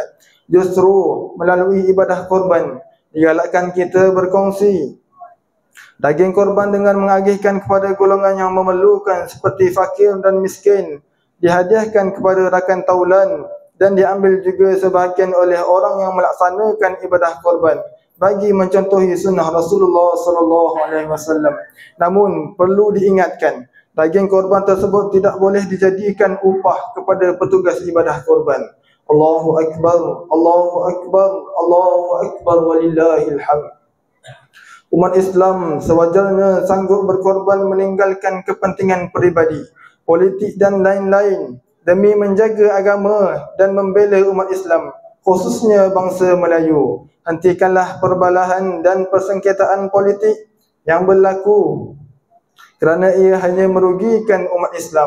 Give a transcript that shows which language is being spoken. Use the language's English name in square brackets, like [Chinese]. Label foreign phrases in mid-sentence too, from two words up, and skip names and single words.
[Malay] Justru melalui ibadah korban, digalakkan kita berkongsi daging korban dengan mengagihkan kepada golongan yang memerlukan seperti fakir dan miskin, dihadiahkan kepada rakan taulan dan diambil juga sebahagian oleh orang yang melaksanakan ibadah korban bagi mencontohi sunnah Rasulullah SAW. Namun perlu diingatkan, daging korban tersebut tidak boleh dijadikan upah kepada petugas ibadah korban. [Arabic] الله أكبر، الله أكبر، الله أكبر، ولله الحمد. [Malay] Umat Islam sewajarnya sanggup berkorban meninggalkan kepentingan peribadi, politik dan lain-lain demi menjaga agama dan membela umat Islam, khususnya bangsa Melayu. Hentikanlah perbalahan dan persengketaan politik yang berlaku kerana ia hanya merugikan umat Islam.